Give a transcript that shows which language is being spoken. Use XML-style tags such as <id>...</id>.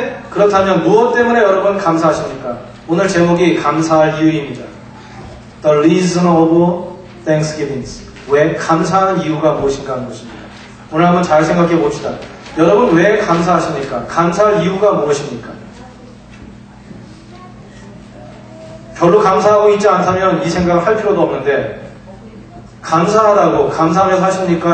<ko>그렇다면 무엇 때문에 여러분 감사하십니까? 오늘 제목이 감사할 이유입니다.</ko> <en>The reason of Thanksgiving.</en> <ko>왜 감사하는 이유가 무엇인가 하는 것입니다. 오늘 한번 잘 생각해 봅시다. 여러분 왜 감사하십니까? 감사할 이유가 무엇입니까? 별로 감사하고 있지 않다면 이 생각을 할 필요도 없는데 감사하다고 감사하면서 하십니까?</ko>